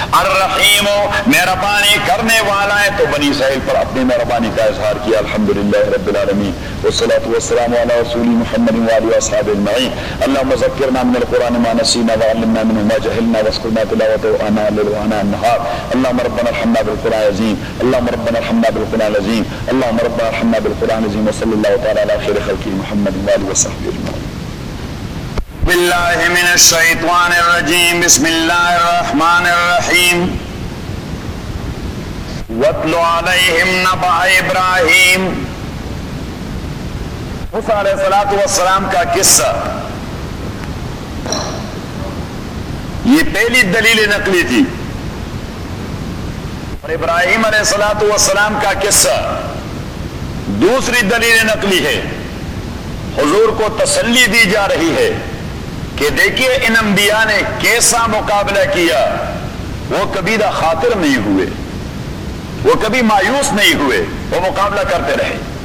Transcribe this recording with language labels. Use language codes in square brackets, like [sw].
[ur] الرحیم مہربانی کرنے والا ہے، تو بنی اسرائیل پر اپنی مہربانی کا اظہار کیا، [ar] الحمدللہ رب العالمین، والصلاة والسلام علی رسول محمد وعلی اصحاب اجمعین، اللہم ذکرنا من القرآن ما نسینا وعلمنا منه ما جہلنا واذکرنا تلاوته آناء الليل وآناء النهار، اللہم ربنا ارحمنا بالقرآن العظیم، اللہم ربنا ارحمنا بالقرآن العظیم، اللہم ربنا ارحمنا بالقرآن العظیم، وصلى الله تعالى على خير خلقه محمد وآله وصحبه اجمعين. بالله من الشيطان الرجيم، بسم الله الرحمن الرحيم، واتل عليهم نبا ابراهيم، [ur] موسى عليه الصلاه والسلام کا قصہ، یہ پہلی دلیل نقلی تھی، اور ابراہیم علیہ الصلاه والسلام کا قصہ دوسری دلیل نقلی ہے، حضور کو تسلی دی جا رہی ہے کہ دیکھیے ان انبیاء نے کیسا مقابلہ کیا، وہ کبھی دا خاطر نہیں ہوئے، وہ کبھی مایوس نہیں ہوئے، وہ مقابلہ کرتے رہے،